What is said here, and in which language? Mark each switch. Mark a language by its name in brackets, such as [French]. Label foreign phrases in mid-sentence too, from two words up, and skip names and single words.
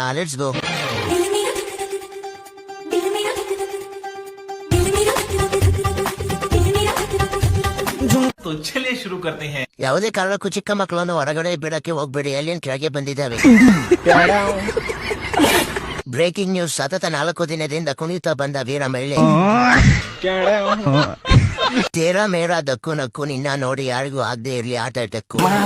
[English] let's go. [Hindi] तो चलिए शुरू करते हैं. [Kannada] ಯಾವುದೇ ಕಾರಣಕ್ಕೂ ಚಿಕ್ಕ ಮಕ್ಕಳನ್ನು ಹೊರಗಡೆ ಬಿಡಕ್ಕೆ ಹೋಗ್ಬೇಡಿ, ಅಲ್ಲಿನ ಕೆಳಗೆ ಬಂದಿದ್ದಾವೆ. [English] breaking news. [Kannada] ಸತತ 4 ದಿನದಿಂದ ಕುಣಿತಾ ಬಂದ ವೀರ ಮಹಿಳೆ. [Hindi] तेरा मेरा [Kannada] ದಕ್ಕು ನಕ್ಕು, ನಿನ್ನ ನೋಡಿ ಯಾರಿಗೂ ಆಗದೆ ಇರ್ಲಿ ಆಟ ಟಕ್ಕು.